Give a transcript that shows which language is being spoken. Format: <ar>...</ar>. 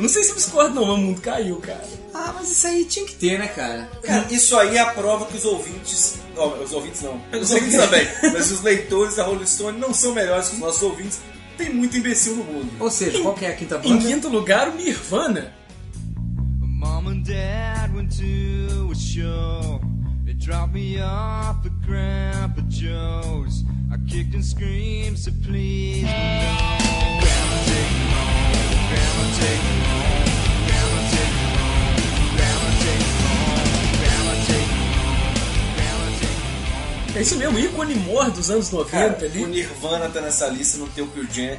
<pt>Não sei se você discorda, não, mas o mundo caiu, cara. Ah, mas isso aí tinha que ter, né, cara? Cara, isso aí é a prova que os ouvintes... Não, os ouvintes não. Os ouvintes também. Mas os leitores da Rolling Stone não são melhores que os nossos ouvintes. Tem muito imbecil no mundo. Ou seja, qual que é a quinta banda? Em quinto lugar, o Nirvana.</pt> <en>Mom and Dad went to a show. Drop me off at Grandpa Joe's. I kicked and screamed, so please no. Grandma, take me home.</en> <pt>É isso mesmo, ícone morto dos anos 90 ali. O Nirvana tá nessa lista, não tem o Pearl Jam.</pt>